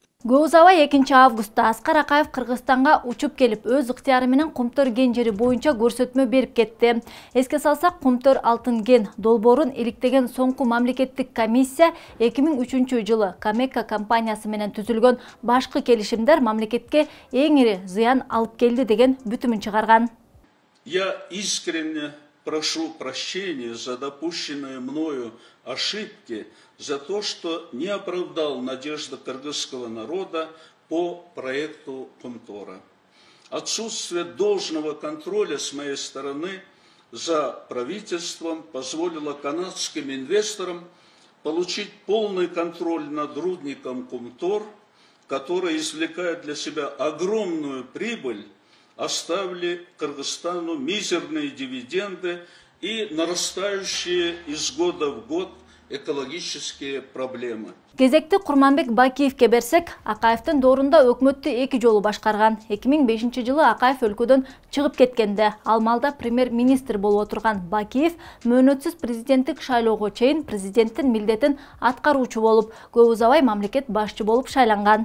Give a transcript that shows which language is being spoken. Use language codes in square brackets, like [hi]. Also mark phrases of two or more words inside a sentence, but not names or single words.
[ky] Көп узабай 2-августта Аскар Акаев Кыргызстанга учуп келип, өз ыктыяры менен Кумтөр кен жери боюнча көрсөтмө берип кетти. Эске салсак, Кумтөр алтын кен долбоорун иликтеген соңку мамлекеттик комиссия 2003-жылы Камека компаниясы менен түзүлгөн башкы келишимдер мамлекетке эң ири зыян алып келди деген бүтүмүн чыгарган. [ru] Я искренне прошу прощения за допущенные мною ошибки, за то, что не оправдал надежды кыргызского народа по проекту Кумтора. Отсутствие должного контроля с моей стороны за правительством позволило канадским инвесторам получить полный контроль над рудником Кумтор, который извлекает для себя огромную прибыль, оставили Кыргызстану мизерные дивиденды и нарастающие из года в год экологические проблемы. [ky] Кезекти Курманбек Бакиевке берсек, Акаевдин доорунда өкмөттү 2 жолу башкарган. 2005 жылы Акаев өлкөдөн чыгып кеткенде, ал малда премьер-министр болуп отурган Бакиев мөөнөтсүз президенттик шайлоого чейин президенттин милдетин аткаруучу болуп, көп узабай мамлекет башчы болуп шайланган.